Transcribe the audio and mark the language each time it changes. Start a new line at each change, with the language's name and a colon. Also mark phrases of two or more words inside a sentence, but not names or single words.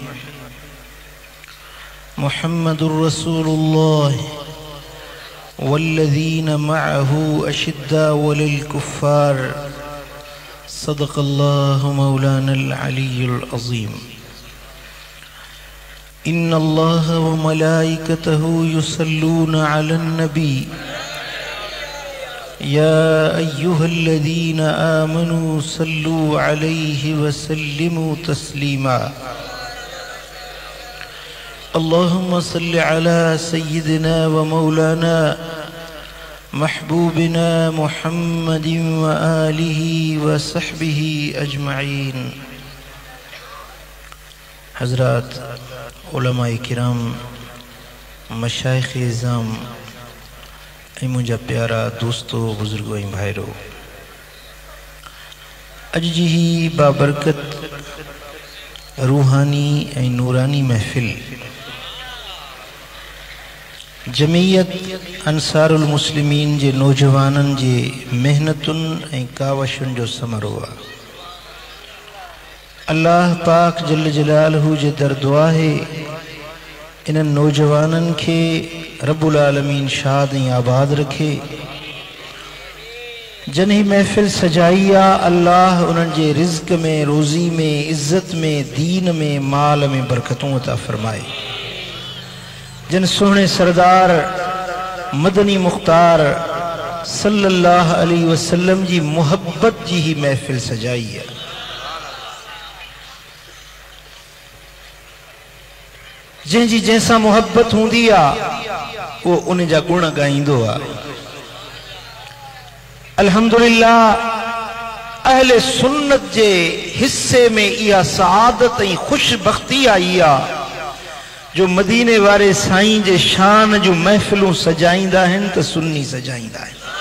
Arabic: محمد رسول الله والذين معه أشداء على الكفار صدق الله مولانا العلي العظيم. إن الله وملائكته يصلون على النبي يا أيها الذين آمنوا صلوا عليه وسلموا تسليما. اللهم صل على سيدنا ومولانا محبوبنا محمد وآله وصحبه أجمعين.
Sindhi: हज़रात, उलमाए किराम, मशाइख़ इज़ाम, मुझा प्यारा दोस्तों, बुजुर्गों, भाईरो, अज जी ही बाबरकत रूहानी ऐं नूरानी महफ़िल जमीयत अंसारुल मुस्लिमीन जे नौजवानन जे मेहनतुन ऐं कावशुन जो समरो आहे। अल्लाह पाक
Arabic: جل جلاله
Sindhi: जे दर दुआ है इन नौजवानन के
Arabic: رب العالمين
Sindhi: शाद ऐं आबाद रखे। जन्ही महफिल सजाई आ, अल्लाह उन्हनि जे रिज़्क़ में, रोज़ी में, इज़्ज़त में, दीन में, माल में बरकतूं अता फरमाए। जन सोहणे सरदार मदनी मुख्तार
Arabic: صلى الله عليه وسلم
Sindhi: जी मोहब्बत जी ही महफिल सजाई है। जंहिंजी जैसा मोहब्बत हूंदी आ वो उन जा गुण ॻाईंदो आ। अल्हम्दुलिल्लाह, अहले सुन्नत जे हिस्से में इहा सआदत ऐं खुशबख्ती आई आ जो मदीने वारे साईं जे शान जो महफिलूं सजाईंदा आहिनि त सुन्नी सजाईंदा आहिनि।